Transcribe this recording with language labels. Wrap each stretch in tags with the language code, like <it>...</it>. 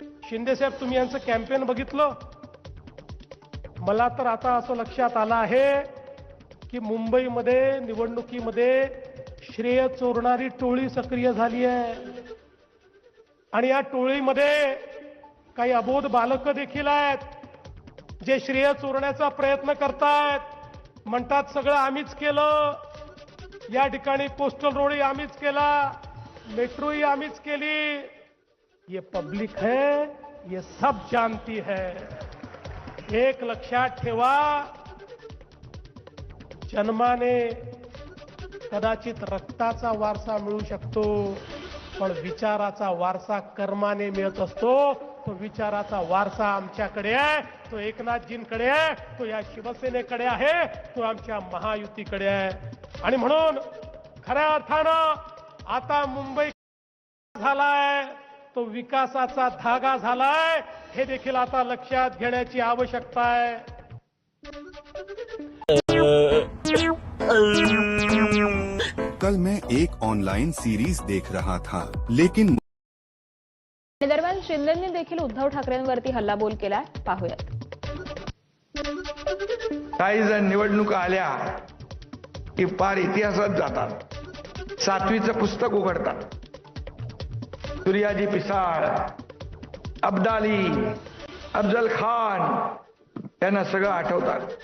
<mr>शिंदे साहेब, तुम्ही यांचं कॅम्पेन बघितलं? मला तर आता असं लक्षात आलं आहे की मुंबईमध्ये निवडणुकीमध्ये श्रेय चोरणारी टोळी सक्रिय झाली आहे आणि या टोळीमध्ये काही अबोध बालकं देखील आहेत, जे श्रेय चोरण्याचा प्रयत्न करतायत। म्हणतात सगळं आम्हीच केलं, या ठिकाणी कोस्टल रोडही आम्हीच केला, मेट्रोही आम्हीच केली।</mr> <hi>ये पब्लिक है, ये सब जानती है।</hi> <mr>एक लक्षात ठेवा, जन्माने कदाचित रक्ताचा वारसा मिळू शकतो, पण विचाराचा वारसा कर्माने मिळत असतो। तो विचाराचा वारसा आमच्याकडे आहे, तो एकनाथजींकडे आहे, तो या शिवसेनेकडे आहे, तो आमच्या महायुतीकडे आहे. आणि म्हणून खऱ्या अर्थानं आता मुंबई झालाय तो विकासाचा धागा झालाय, हे देखील आता लक्षात घेण्याची आवश्यकता आहे.</mr> <hi>कल मैं एक ऑनलाइन सीरीज देख रहा था, लेकिन</hi> <mr>दरम्यान शिंदेंनी देखील उद्धव ठाकरेंवरती हल्लाबोल केलाय. पाहूयात. काही जण निवडणुका आल्या की पार इतिहासात जातात, 7वीचं पुस्तक उघडतात. सूर्याजी पिसाळ, अब्दाली, अफजल खान यांना सगळं आठवतात.</mr>